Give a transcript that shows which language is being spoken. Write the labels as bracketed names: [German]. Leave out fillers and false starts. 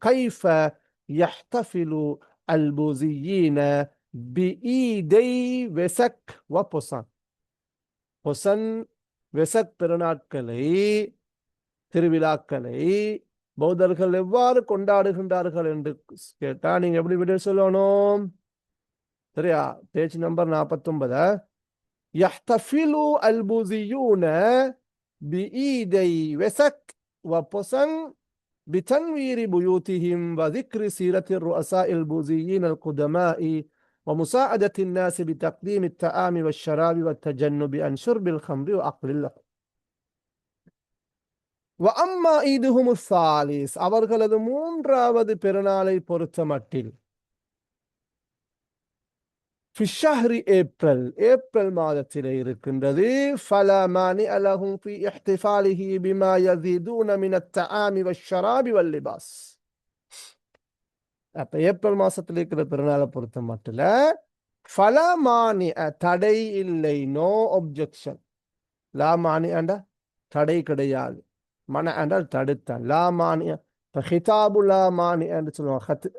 [Arabic] கைஃப யஹ்தஃபிலு அல் பூஸியீன பிஈதை வெசக் வ பொசன், [Tamil] பொசன் வெசக் பெருநாட்களை, திருவிழாக்களை பௌத்தர்கள் எவ்வாறு கொண்டாடுகின்றார்கள் என்று கேட்டா நீங்க எப்படி விட சொல்லணும், சரியா. [English] Page number 49. [Arabic] யஹ்தஃபிலு அல் பூஸியூன பிஈதை வெசக் வ பொசன் بتنوير بيوتهم وذكر سيرة الرؤساء البوذيين القدماء ومساعدة الناس بتقديم الطعام والشراب والتجنب عن شرب الخمر وأكل اللحم. وأما عيدهم الثالث [Tamil] அவர்களது மூன்றாவது பெருநாளை பொறுத்தமட்டில் [Arabic] في الشهر [Tamil] ஏப்ரல் மாதத்திலே இருக்கின்றது. [Arabic] فلا مانع لهم في احتفاله بما يزيدون من الطعام والشراب واللباس. [Tamil] அப்ப ஏப்ரல் மாசத்துல இருக்கிற பெருநாளை பொறுத்த மட்டும் [Arabic] ஃபலா மானி [Tamil] தடை இல்லை, நோ ஒப்ஜெக்ஷன். லா மானி ஆண்டா தடை கிடையாது, மன என்றால் தடுத்தான். [Arabic] லா மானி [Tamil] இப்போ ஹிதாபு லா மானி என்று சொல்லுவாங்க.